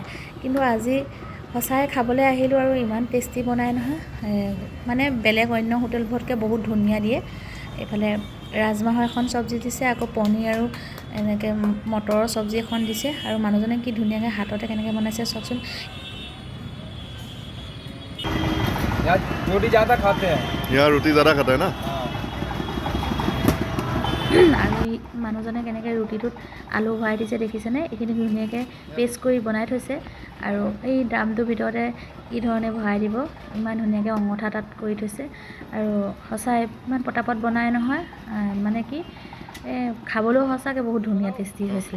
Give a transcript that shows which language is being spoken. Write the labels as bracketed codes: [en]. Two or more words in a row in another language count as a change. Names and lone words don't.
[as] কিন্তু আজি সঁচাই খাবলৈ আহিলোঁ আৰু ইমান টেষ্টি বনাই নহয়, মানে বেলেগ অন্য হোটেলবোৰতকৈ বহুত ধুনীয়া দিয়ে। এইফালে ৰাজমাহৰ এখন চব্জি দিছে, আকৌ পনীৰ আৰু এনেকৈ মটৰৰ চব্জি এখন দিছে, আৰু মানুহজনে কি ধুনীয়াকৈ হাততে কেনেকৈ বনাইছে চাওকচোন। [hi] यार रोटी ज़्यादा खाते हैं। यहाँ रोटी ज़्यादा खाता है ना। [as] আৰু মানুহজনে কেনেকৈ ৰুটিটোত আলু ভৰাই দিছে দেখিছেনে? এইখিনি ধুনীয়াকৈ পেষ্ট কৰি বনাই থৈছে, আৰু এই ড্ৰামটোৰ ভিতৰতে কি ধৰণে ভৰাই দিব, ইমান ধুনীয়াকৈ অঙঠা তাত কৰি থৈছে। আৰু সঁচাই ইমান পটাপট বনাই নহয়, মানে কি খাবলৈও সঁচাকৈ বহুত ধুনীয়া টেষ্টি হৈছিলে।